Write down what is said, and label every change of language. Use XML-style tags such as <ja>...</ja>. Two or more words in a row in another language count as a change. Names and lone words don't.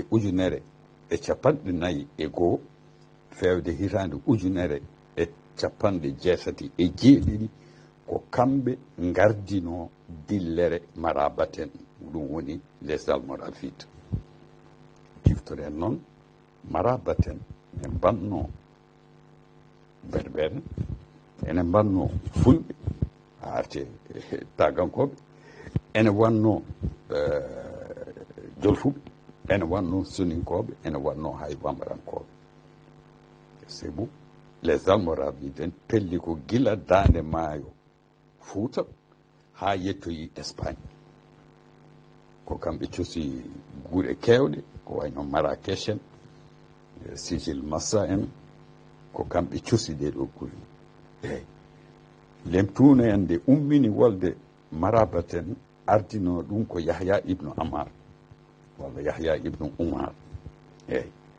<ff>ujunere e capanɗe nayi e goo fewde hitande ujunere e capanɗe jeetati e jeeɗiɗi ko kamɓe gardino dillere marabaten ɗum woni</ff> <fr>les almoravides</fr> <ff>ciftoren noon marabaten e mbanno berbere ene mbanno fulɓe arte tagankoɓe ene wanno jolfuɓe ene wanno soninkoɓe ene wanno hay bambarankoɓe</ff> <fr>c'est bon les almoravides</fr> <ff>pelli ko gila dande maayo Fuuta haa yettoyi Espagne ko kamɓe cosi guure keewɗe ko wayno Marrakech en Sijil Massa en ko kamɓe cosi ɗe ɗo gure eyi lemtuna en nde ummini wolde marabaten ardino ɗum ko Yahya ibnu Amar walla Yahya ibnu Umar eyi</ff>